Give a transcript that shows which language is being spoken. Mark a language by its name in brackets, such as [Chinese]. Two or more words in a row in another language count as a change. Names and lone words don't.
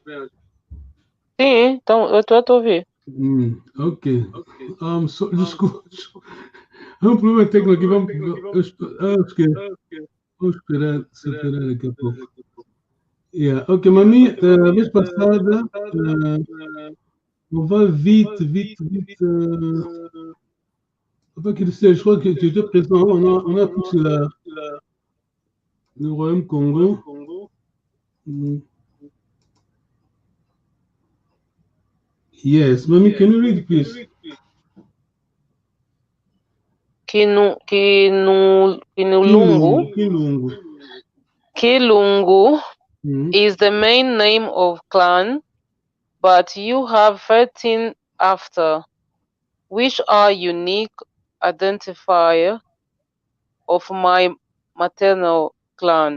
[Portuguese] Sim, então eu tô a te ouvir. Ok. Desculpa. É um problema técnico aqui. Vamos esperar daqui a pouco. [English] Yeah. Ok, [Portuguese] Mami, a vez passada, [French] on va vite. Enfin, je crois que tu étais présent. On a pris sur le Royaume Congo. [English] Yes, Mami, can you read, please? Kilungu is the main name of clan, but you have 13 after, which are unique identifier of my maternal clan.